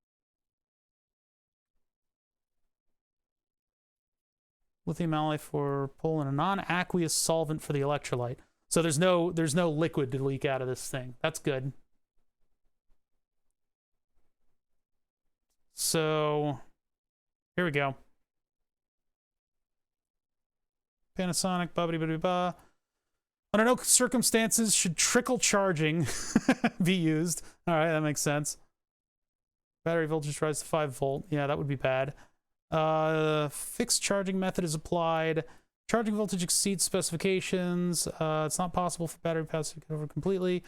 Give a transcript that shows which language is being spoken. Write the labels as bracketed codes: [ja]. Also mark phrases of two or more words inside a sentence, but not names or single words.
[en] Lithium alloy for pull and a non-aqueous solvent for the electrolyte. So there's no liquid to leak out of this thing. That's good. So here we go. Panasonic, ba-ba-ba-ba-ba. Under no circumstances should trickle charging be used. All right, that makes sense. Battery voltage rise to 5 volt. Yeah, that would be bad. Fixed charging method is applied. Charging voltage exceeds specifications. It's not possible for battery pass to get over completely.